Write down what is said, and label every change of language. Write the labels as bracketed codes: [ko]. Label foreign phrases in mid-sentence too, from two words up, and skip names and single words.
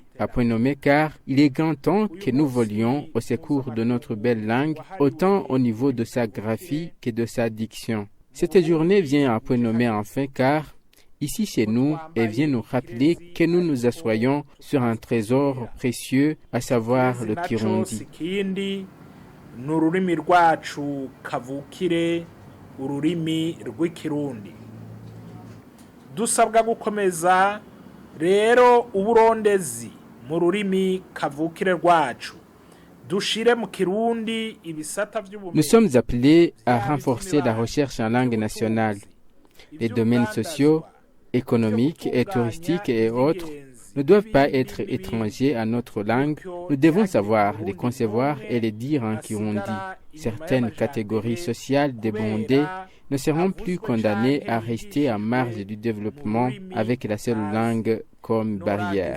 [fr] À point nommé car il est grand temps que nous volions au secours de notre belle langue, autant au niveau de sa graphie que de sa diction. Cette journée vient à point nommé enfin car, ici chez nous, elle vient nous rappeler que nous nous assoyons sur un trésor précieux, à savoir le Kirundi. [rn] N'ururimi rwacu kavukire, ururimi rw'ikirundi. Dusabwa gukomeza rero uburondezi mu rurimi kavukire rwacu. Dushire mu Kirundi ibisata by'ubumenyi. [fr] Nous sommes appelés à renforcer la recherche en langue nationale. Les domaines sociaux, économiques et touristiques et autres ne doivent pas être étrangers à notre langue. Nous devons savoir les concevoir et les dire en Kirundi. Certaines catégories sociales des Burundais ne seront plus condamnées à rester en marge du développement avec la seule langue comme barrière.